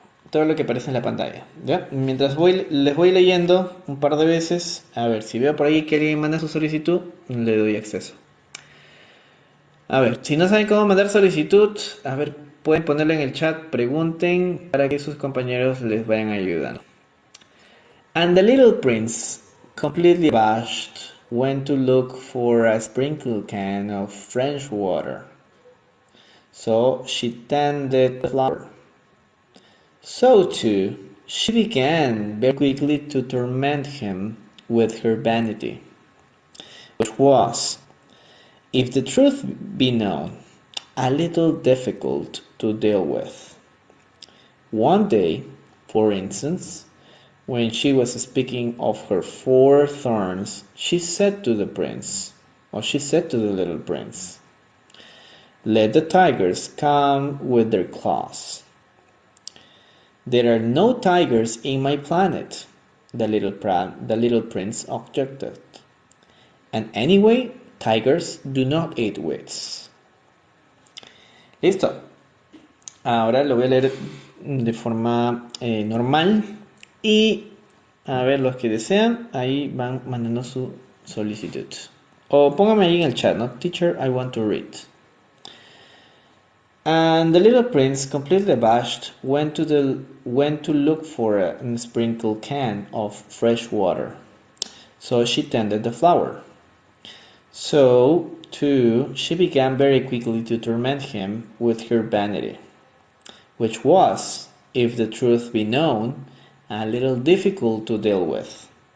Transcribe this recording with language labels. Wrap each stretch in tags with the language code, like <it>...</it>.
<es>todo lo que aparece en la pantalla. ¿Ya? Mientras les voy leyendo un par de veces, a ver, si veo por ahí que alguien manda su solicitud, le doy acceso. A ver, si no saben cómo mandar solicitud, a ver, pueden ponerlo en el chat, pregunten para que sus compañeros les vayan ayudando.</es> <en>And the little prince, completely abashed, went to look for a sprinkle can of French water. So she tended the flower. So too, she began very quickly to torment him with her vanity, which was, if the truth be known, a little difficult to deal with. One day, for instance, when she was speaking of her 4 thorns, she said to the little prince, "Let the tigers come with their claws." "There are no tigers in my planet," the little prince objected. "And anyway, tigers do not eat wits."</en> <es>Listo. Ahora lo voy a leer de forma normal y a ver los que desean, ahí van mandando su solicitud. O póngame ahí en el chat, ¿no?</es> <en>Teacher, I want to read. And the little prince, completely abashed, went to look for a sprinkled can of fresh water. So she tended the flower. So, too, she began very quickly to torment him with her vanity, which was, if the truth be known, a little difficult to deal with.</en>